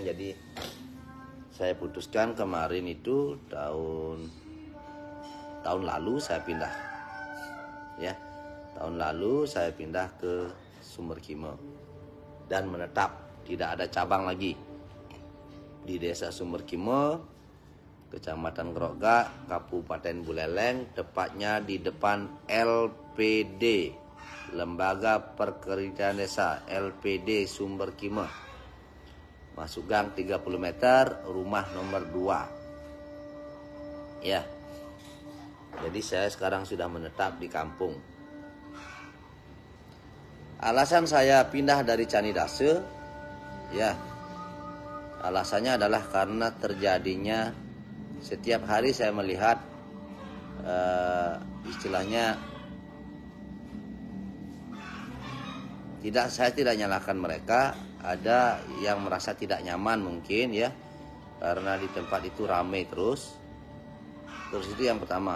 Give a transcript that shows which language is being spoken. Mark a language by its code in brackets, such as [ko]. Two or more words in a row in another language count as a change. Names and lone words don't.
[id] Jadi saya putuskan kemarin itu tahun lalu saya pindah. Ya. Tahun lalu saya pindah ke Sumber Kimo dan menetap, tidak ada cabang lagi di Desa Sumber Kimo, Kecamatan Groga, Kabupaten Buleleng, tepatnya di depan LPD, Lembaga Perkerjaan Desa, LPD Sumber Kimo. Masuk gang 30 meter, rumah nomor 2. Ya. Jadi saya sekarang sudah menetap di kampung. Alasan saya pindah dari Candi Dasa, ya, alasannya adalah karena terjadinya setiap hari saya melihat istilahnya saya tidak nyalakan mereka, ada yang merasa tidak nyaman mungkin ya, karena di tempat itu ramai terus itu yang pertama.